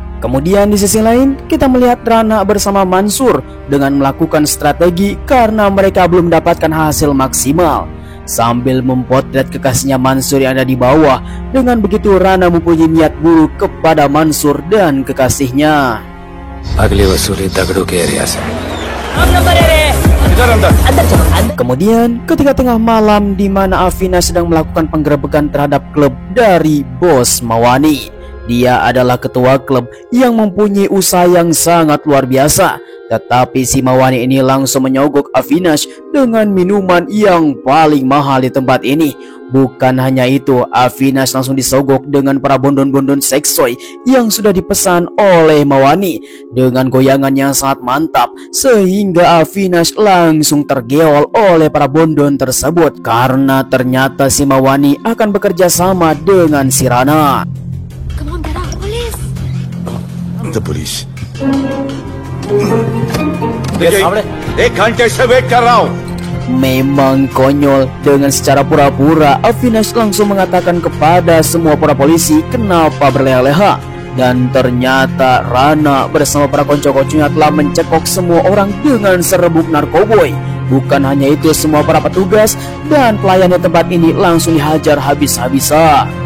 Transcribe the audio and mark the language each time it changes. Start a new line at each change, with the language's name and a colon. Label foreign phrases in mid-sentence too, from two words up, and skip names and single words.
Indonesian: Kemudian di sisi lain kita melihat Rana bersama Mansur dengan melakukan strategi karena mereka belum mendapatkan hasil maksimal. Sambil mempotret kekasihnya Mansur yang ada di bawah, dengan begitu Rana mempunyai niat buruk kepada Mansur dan kekasihnya.
Hindi: अगली वसूली दगड़ों के एरिया से।
Indonesian: Kemudian ketika tengah malam di mana Afina sedang melakukan penggerebekan terhadap klub dari bos Mawani. Dia adalah ketua klub yang mempunyai usaha yang sangat luar biasa. Tetapi si Mawani ini langsung menyogok Avinash dengan minuman yang paling mahal di tempat ini. Bukan hanya itu, Avinash langsung disogok dengan para bondon-bondon seksoy yang sudah dipesan oleh Mawani dengan goyangan yang sangat mantap, sehingga Avinash langsung tergeol oleh para bondon tersebut karena ternyata si Mawani akan bekerja sama dengan si Rana.
English: Come on, Dada, police. The police.
Hindi: एक घंटे से वेट कर रहा हूँ।
Indonesian: Memang konyol, dengan secara pura-pura Avinash langsung mengatakan kepada semua para polisi kenapa berleha-leha. Dan ternyata Rana bersama para konco-konconya telah mencekok semua orang dengan serbuk narkoboy. Bukan hanya itu, semua para petugas dan pelayan di tempat ini langsung dihajar habis-habisan.